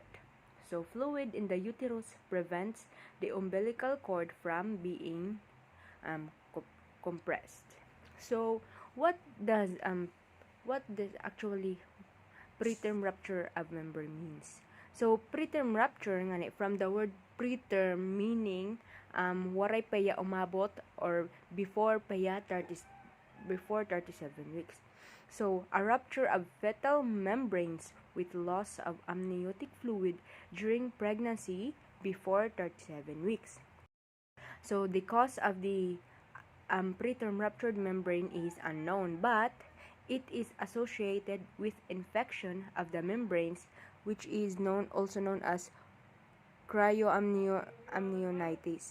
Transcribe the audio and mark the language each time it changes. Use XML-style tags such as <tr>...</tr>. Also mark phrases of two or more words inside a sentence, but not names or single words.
<en>So fluid in the uterus prevents the umbilical cord from being compressed. So what does actually preterm rupture of membrane means? So preterm rupture ngani from the word preterm meaning</en> <war>waray paya umabot</war> <en>or before 37 weeks. So a rupture of fetal membranes with loss of amniotic fluid during pregnancy before 37 weeks. So the cause of the preterm ruptured membrane is unknown, but it is associated with infection of the membranes, which is also known as cryoamnionitis.</en>